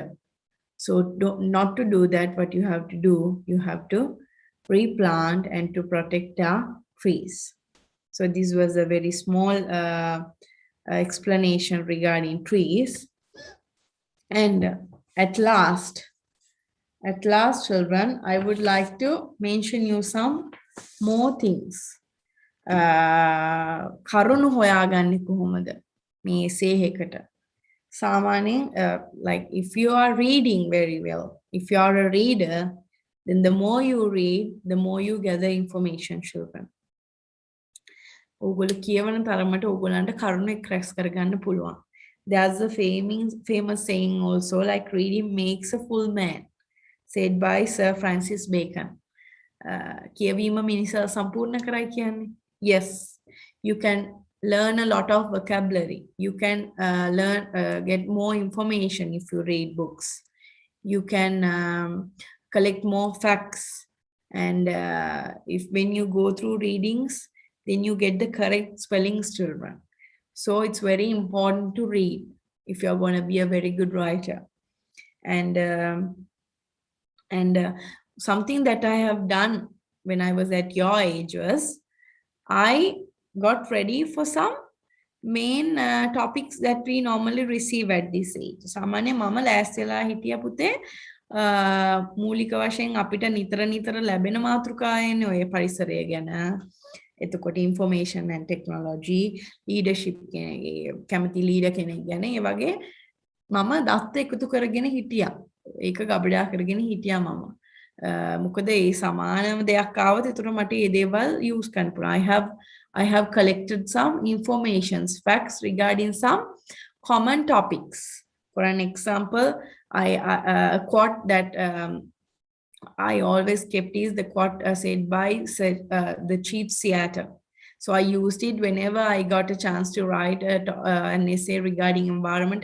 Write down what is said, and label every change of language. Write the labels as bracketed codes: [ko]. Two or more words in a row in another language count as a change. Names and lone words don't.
[en] So not to do that, what you have to do, you have to replant and to protect our trees. So this was a very small explanation regarding trees. And at last, children, I would like to mention you some more things. [si] කරුණු හොයාගන්නේ කොහොමද මේ essay එකට? [en] සාමාන්‍යයෙන් like if you are reading very well, if you are a reader, then the more you read, the more you gather information, children. [si] ඕගොල්ලෝ කියවන තරමට ඕගොල්ලන්ට කරුණු එක්ස්ප්‍රෙස් කරගන්න පුළුවන්. [en] There's a famous saying also, like reading makes a full man, said by Sir Francis Bacon. [si] කියවීම මිනිසා සම්පූර්ණ කරයි කියන්නේ. [en] Yes, you can learn a lot of vocabulary. You can get more information if you read books. You can collect more facts. And if when you go through readings, then you get the correct spellings, children. So it's very important to read if you're going to be a very good writer. And something that I have done when I was at your age was, I got ready for some main topics that we normally receive at this age. [si] සාමාන්‍ය මම ලෑස්තිලා හිටිය පුතේ මූලික වශයෙන් අපිට නිතර ලැබෙන මාතෘකායන්නේ ඔය පරිසරය ගැන, එතකොට [en] information and technology, [si] leadership කැමති leader කෙනෙක් ගැන, ඒ වගේ මම දත්ත එකතු කරගෙන හිටියා. ඒක ගබඩා කරගෙන හිටියා මම. මොකද ඒ සමානම දෙයක් ආවොත් ඒතර මට ඒ දේවල් use කරන්න පුළුවන්. [en] I have collected some informations, facts regarding some common topics. For an example, a quote that I always kept is the quote said by the Chief Seattle. So I used it whenever I got a chance to write an essay regarding environment.